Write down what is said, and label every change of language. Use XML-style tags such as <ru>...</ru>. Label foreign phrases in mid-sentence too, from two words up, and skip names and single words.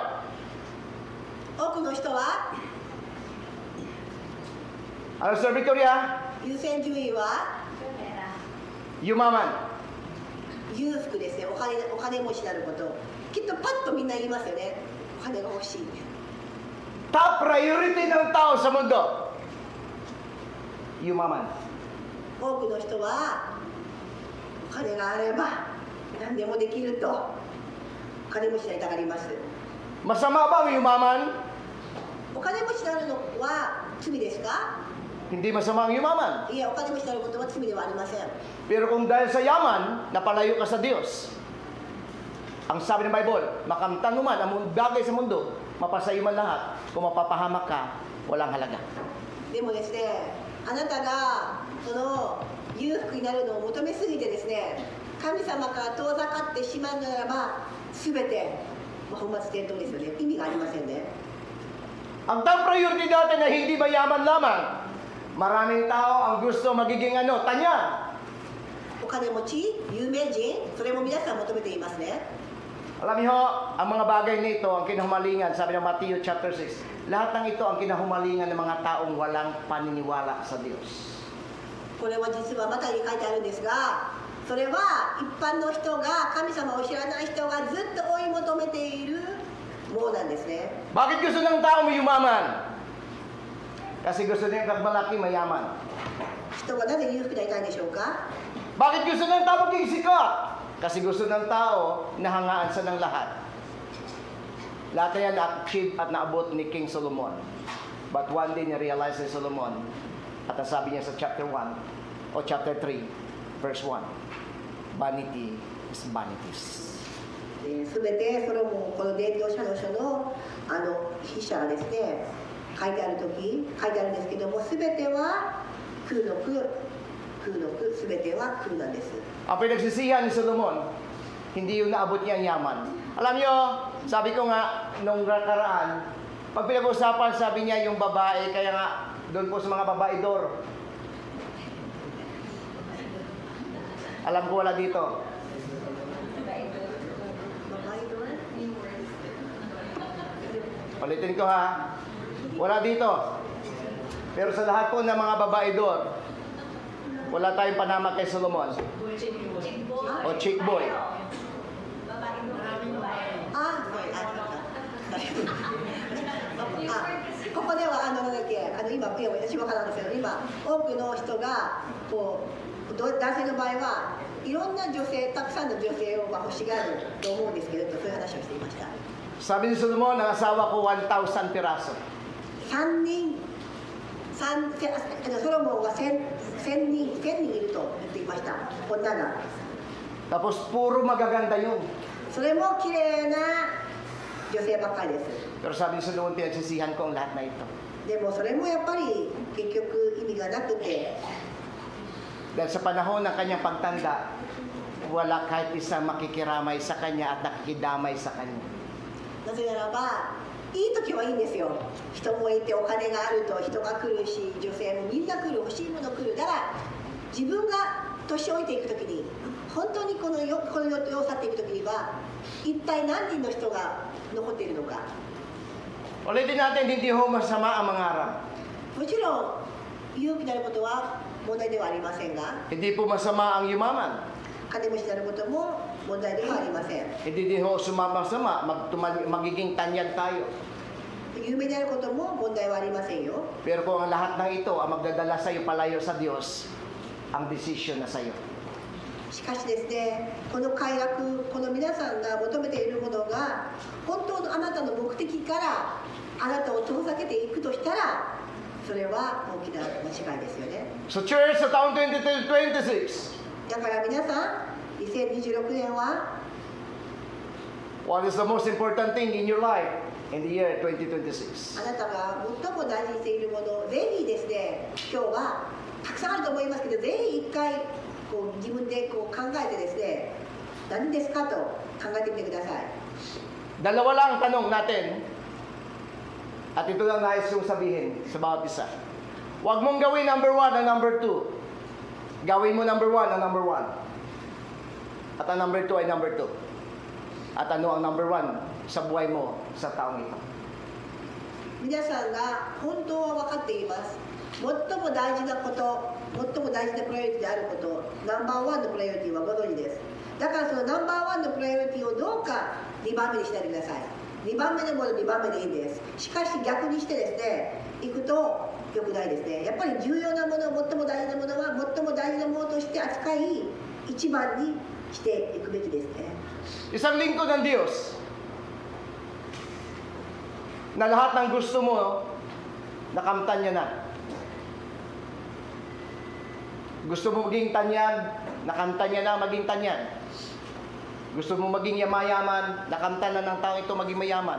<ja>多くの人は</ja> <tl>Ano, Sister Victoria?</tl> <ja>優先順位は</ja> <tl>Yumaman.</tl> <ja>裕福ですね。お金持ちになること。きっとパッとみんな言いますよね。お金が欲しい。</ja> <en>Top priority</en> <tl>ng tao sa mundo. Yumaman.</tl> <ja>多くの人はお金があれば何でもできるとお金持ちになりたがります。</ja> <tl>Masama ba ang yumaman?</tl> <ja>お金持ちになるのは罪ですか？</ja> <tl>Hindi masama ang yumaman.</tl> <ja>いや、お金持ちになることは罪ではありません。</ja> <tl>Pero kung dahil sa yaman, napalayo ka sa Diyos. Ang sabi ng Bible, makamtan mo man ang bagay sa mundo, mapasayo man lahat. Kung mapapahamak ka, walang halaga.</tl> <ja>でもですね、あなたがその裕福になるのを求めすぎてですね、神様から遠ざかってしまうならば、すべて本末転倒ですよね。意味がありませんね。</ja> <tl>Ang</tl> <en>top priority</en> <tl>natin na hindi mayaman lamang. Maraming tao ang gusto magiging tanya.</tl> <ja>お金持ち、有名人、それも皆さん求めていますね。</ja> <tl>Alam niyo, ang mga bagay nito, ang kinahumalingan, sabi ng Matthew chapter 6, lahat ng ito ang kinahumalingan ng mga taong walang paniniwala sa Diyos.</tl> <ja>これは実はマタイに書いてあるんですが、それは一般の人が神様を知らない人がずっと追い求めているものなんですね。</ja> <tl>Bakit gusto ng tao mo yumaman? Kasi gusto niya malaki mayaman.</tl> <ja>人はなぜ裕福になりたいんでしょうか？</ja> <tl>Bakit gusto ng tao maging sikat? Kasi gusto ng tao na hangaan sa ng lahat. Lahat yan na-achieve at naabot ni King Solomon.</tl> <en>But one day</en> <tl>nirealize ni Solomon, at ang sabi niya sa chapter 1 o chapter 3, verse 1,</tl> <en>vanity is vanities.</en> <ja>すべてソロモン、この伝道者の書の筆者がですね、書いてあるんですけども、すべては空の空、すべては空なんです。</ja> <tl>Ang pinagsisihan ni Solomon, hindi yung naabot niya ang yaman. Alam niyo, sabi ko nga, nung nakaraan, pag pinag-usapan, sabi niya yung babae, kaya nga, doon po sa mga babaidor. Alam ko wala dito. Palitin ko ha. Wala dito. Pero sa lahat po ng mga babaidor, wala tayong panama kay Solomon. O chick boy.</tl> <ja>ここではなんだっけ、今私分からんですけど、今多くの人がこう男性の場合はいろんな女性、たくさんの女性を欲しがると思うんですけど、そういう話をしていました。</ja> <tl>Sabi ni Solomon, ang asawa ko 1,000 piraso.</tl> <ja>3 人、ソロモンが1000人いると言っていました、女が。</ja> <tl>Tapos puro magaganda yun.</tl> <ja>それも綺麗な女性ばっかりです。</ja> <tl>Pero sabi ni Solomon, pinagsisihan ko ang lahat na ito.</tl> <ja>でもそれもやっぱり結局意味がなくて、</ja> <tl>Dahil sa panahon ng kanyang pagtanda, wala kahit isang makikiramay sa kanya at nakikidamay sa kanya.</tl> <ja>なぜならば、いい時はいいんですよ。人もいてお金があると人が来るし、女性もみんな来る、欲しいもの来る。だから自分が年老いていく時に、本当にこの世を去っていく時には、一体何人の人が残っているのか。</ja> <tl>Ulitin natin, hindi ho masama ang mangarap.</tl> <ja>もちろん勇気になることは問題ではありませんが、</ja> <tl>Hindi po masama ang yumaman.</tl> <ja>金持ちになることも問題ではありません。</ja> <tl>Hindi din ho sumama-sama, magiging tanyag tayo.</tl> <ja>有名であることも問題はありませんよ。</ja> <tl>Pero kung ang lahat ng ito ang magdadala sa iyo palayo sa Diyos, ang desisyon na sa iyo.</tl> <ja>しかしですね、この快楽、この皆さんが求めているものが本当のあなたの目的からあなたを遠ざけていくとしたら、それは大きな間違いですよね。</ja> <tl>So church sa taong 2026,</tl> <ja>だから皆さん、2026年は</ja> <en>what is the most important thing in your life in the year 2026?</en> <ja>あなたが最も大事にしているものをぜひですね、今日はたくさんあると思いますけど、ぜひ一回こう自分でこう考えてですね、何ですかと考えてみてください。</ja> <tl>Dalawa lang ang tanong natin. At ito lang nais kong sabihin sa bawat isa. Huwag mong gawin number 1 ang number 2. Gawin mo number 1 ang number 1. At ang number 2 ay number 2. At ano ang number 1 sa buhay mo sa taong ito?</tl> <ja>皆さんが本当は分かっています。最も大事なこと、最も大事なプライオリティであること、ナンバーワンのプライオリティはご存知です。だからそのナンバーワンのプライオリティをどうか2番目にしないでください。2番目のもの2番目でいいです。しかし逆にしてですね、いくと良くないですね。やっぱり重要なもの、最も大事なものは最も大事なものとして扱い、1番にしていくべきですね。</ja> <tl>Isang lingkod ng Diyos na lahat ng gusto mo, nakamtan niya na. Gusto mo maging tanyag, nakamtan niya na maging tanyag. Gusto mo maging mayaman, nakamtan na ng tao ito maging mayaman.</tl>